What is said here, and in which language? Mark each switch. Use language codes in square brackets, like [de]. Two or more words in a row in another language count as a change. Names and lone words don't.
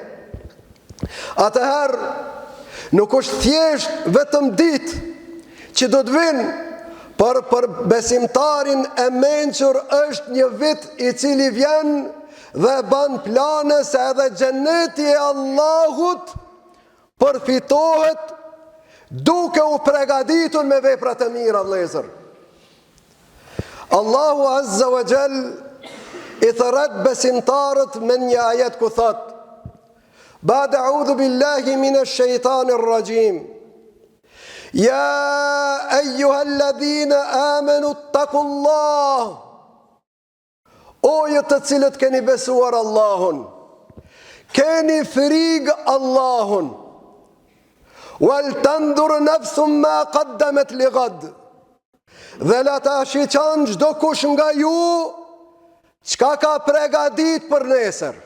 [sq] Atëherë nuk është thjesht vetëm ditë që do të vinë, por për besimtarin e mençur është një vit I cili vjen dhe ban plane se edhe xheneti e Allahut përfitohet duke u përgatitur me veprat e mira vëllezër. Allahu [ar] عز وجل [sq] I thërat besimtarët me një ajet ku thot: [ar] بعد أعوذ بالله من الشيطان الرجيم. يا أيها الذين آمنوا اتقوا الله, [sq] o ju të cilët keni besuar Allahun, keni frikë Allahun, [ar] ولتنظر نفس ما قدمت لغد, [sq] dhe la ta shiqan çdo kush nga ju çka ka pregadit për nesër.